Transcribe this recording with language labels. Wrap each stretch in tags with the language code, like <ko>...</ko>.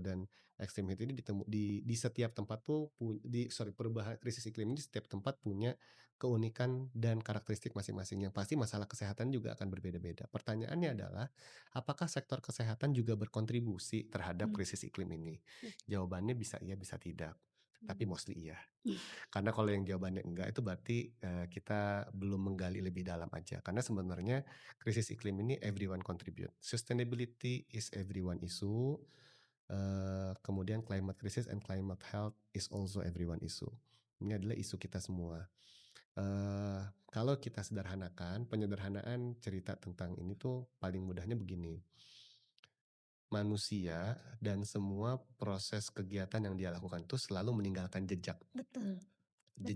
<id>Dan extreme heat ini di setiap tempat tuh perubahan krisis iklim ini di setiap tempat punya keunikan dan karakteristik masing-masing, yang pasti masalah kesehatan juga akan berbeda-beda. Pertanyaannya adalah, apakah sektor kesehatan juga berkontribusi terhadap krisis iklim ini? mmm, Jawabannya bisa iya, bisa tidak, tapi mmm.</id> <en>mostly</en> <id>iya. Karena kalau yang jawabannya enggak itu berarti, kita belum menggali lebih dalam aja. Karena sebenarnya krisis iklim ini</id> <en>everyone contribute. Sustainability is everyone issue,</en> <id>kemudian</id> <en>climate crisis and climate health is also everyone issue.</en> <id>Ini adalah isu kita semua. Kalau kita sederhanakan, penyederhanaan cerita tentang ini tuh paling mudahnya begini, manusia dan semua proses kegiatan yang dia lakukan tuh selalu meninggalkan jejak. Betul, betul sih.</id>